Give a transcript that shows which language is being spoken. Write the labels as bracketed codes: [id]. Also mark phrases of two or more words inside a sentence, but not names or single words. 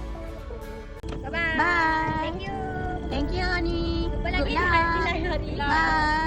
[en] Bye bye. Bye. Thank you. Thank you, Oni. [ms] Jumpa lagi [en] Good luck. [ms] di lain hari. [en] Bye.